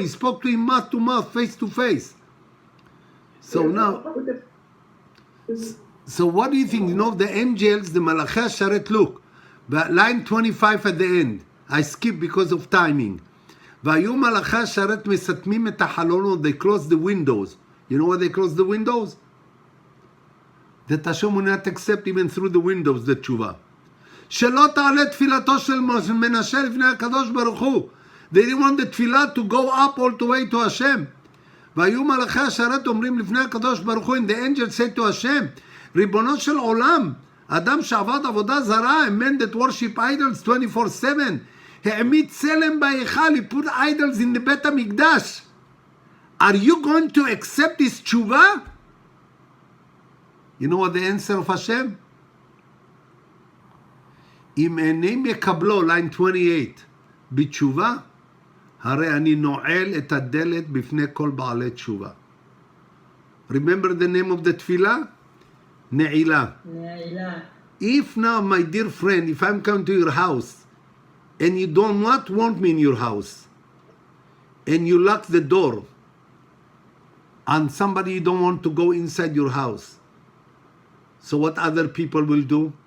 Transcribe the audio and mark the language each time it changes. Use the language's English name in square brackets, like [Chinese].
[English] He spoke to him mouth to mouth, face to face. So now, so what do you think? You know, the angels, the Malachei Sharet, look. Line 25 at the end. I skip because of timing. [Hebrew] והיו מלאכי השרת מסתמים את החלונות. [English] They close the windows. You know why they close the windows? That Hashem will not accept even through the windows the tshuva. [Hebrew] שלא תעלה תפילתו של מנשה לפני הקדוש ברוך הוא. [English] They didn't want the tefillah to go up all the way to Hashem. [Hebrew] והיו מלאכי השרת אומרים לפני הקדוש ברוך הוא, [English] and the angel said to Hashem, [Hebrew] ריבונו של עולם, אדם שעבד עבודה זרה, [English] a man that worship idols 24/7, [Hebrew] העמיד צלם בהיכל, [English] he put idols in the [Hebrew] בית המקדש. [English] Are you going to accept his tshuva? You know what the answer of Hashem? [Hebrew] אם אינם יקבלו, [English] line 28, [Hebrew] בתשובה, הרי אני נועל את הדלת בפני כל בעלי תשובה. [English] Remember the name of the תפילה? [Hebrew] נעילה. נעילה. [English] If now, my dear friend, if I'm coming to your house, and you do not want me in your house, and you lock the door, and somebody you don't want to go inside your house, so what other people will do?